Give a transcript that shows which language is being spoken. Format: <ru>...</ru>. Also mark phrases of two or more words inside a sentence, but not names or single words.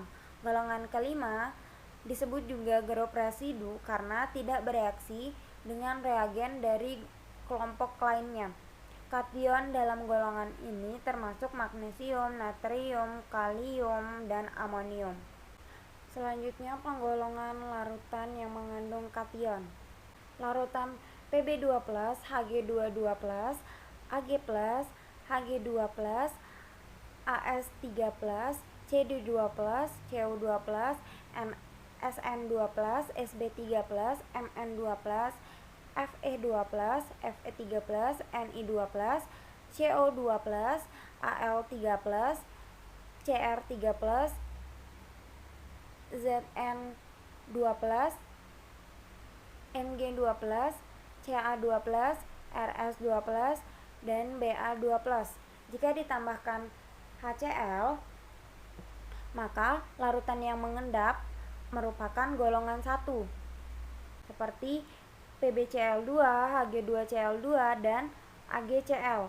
<id>Golongan kelima disebut juga grup residu karena tidak bereaksi dengan reagen dari kelompok lainnya. Kation dalam golongan ini termasuk magnesium, natrium, kalium, dan amonium. Selanjutnya, penggolongan larutan yang mengandung kation. Larutan Pb2+, Hg22+, Ag+, Hg2+, As3+, Cd2+, Co2+, Sn2+, Sb3+, Mn2+, Fe2+, Fe3+, Ni2+, CO2+, Al3+, Cr3+, Zn2+, Mg2+, Ca2+, Rs2+, dan Ba2+. Jika ditambahkan HCl, maka larutan yang mengendap merupakan golongan 1 seperti PbCl2, Hg2Cl2, dan AgCl.</id>